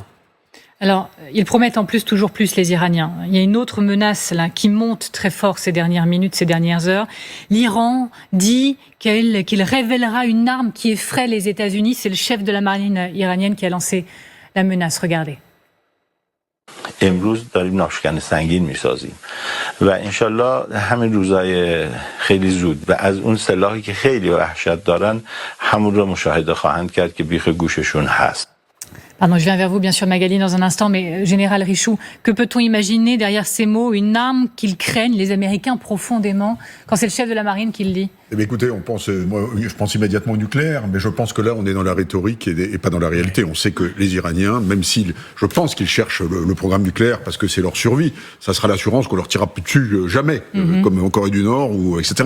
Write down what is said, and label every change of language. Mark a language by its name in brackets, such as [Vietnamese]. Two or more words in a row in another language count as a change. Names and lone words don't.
[French] Alors, ils promettent en plus toujours plus, les Iraniens. Il y a une autre menace là, qui monte très fort ces dernières minutes, ces dernières heures. L'Iran dit qu'il révélera une arme qui effraie les États-Unis. C'est le chef de la marine iranienne qui a lancé la menace. Regardez. [Persian] امروز داریم ناشکن سنگین میسازیم و انشالله همین روزای خیلی زود و از اون سلاحی که خیلی وحشت دارن همون رو مشاهده خواهند کرد که بیخ گوششون هست. [French] Pardon, je viens vers vous, bien sûr, Magali, dans un instant, mais Général Richoux, que peut-on imaginer derrière ces mots, une arme qu'ils craignent, les Américains, profondément, quand c'est le chef de la marine qui le dit? Eh bien, écoutez, je pense immédiatement au nucléaire, mais je pense que là, on est dans la rhétorique et pas dans la réalité. On sait que les Iraniens, même je pense qu'ils cherchent le programme nucléaire parce que c'est leur survie, ça sera l'assurance qu'on leur tirera plus dessus jamais, comme en Corée du Nord, etc.